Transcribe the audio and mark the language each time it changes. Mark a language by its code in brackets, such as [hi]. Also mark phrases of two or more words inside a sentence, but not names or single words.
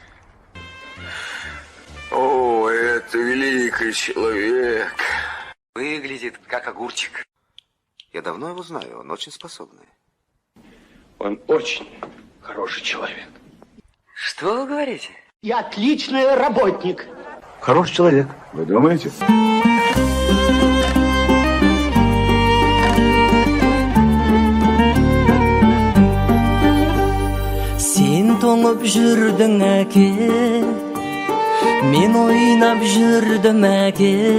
[ru] О, это великий человек. Выглядит как огурчик. Я давно его знаю, он очень способный. Он очень хороший человек. Что вы говорите? Я отличный работник. Хороший человек, вы думаете? [kk] Сен тоңып жүрдің әке, мен ойнап жүрдім әке.